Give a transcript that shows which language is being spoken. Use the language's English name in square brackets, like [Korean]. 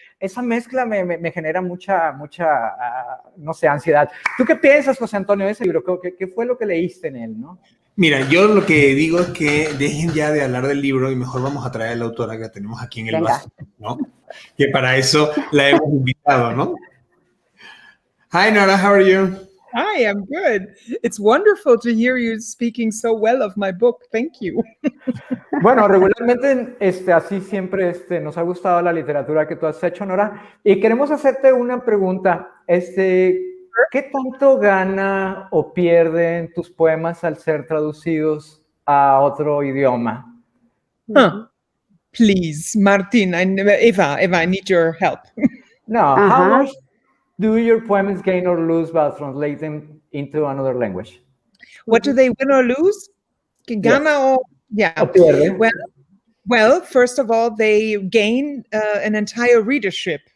[Spanish] Esa mezcla me genera mucha, no sé, ansiedad. ¿Tú qué piensas, José Antonio, de ese libro? ¿Qué fue lo que leíste en él, no? Mira, yo lo que digo es que dejen ya de hablar del libro y mejor vamos a traer a la autora que la tenemos aquí en el vaso, ¿no? Que para eso la hemos invitado, ¿no? [English] Hi, Nora, how are you? Hi, I'm good. It's wonderful to hear you speaking so well of my book. Thank you. [Spanish] Bueno, regularmente así siempre nos ha gustado la literatura que tú has hecho, Nora, y queremos hacerte una pregunta. ¿Qué tanto gana o pierden tus poemas al ser traducidos a otro idioma? [English] Please, Martin, Eva, I need your help. No, how much do your poems gain or lose by translating into another language? What do they win or lose? [Spanish] Gana [English] or yeah. [Spanish] O pierde. [English] Well, first of all, they gain an entire readership.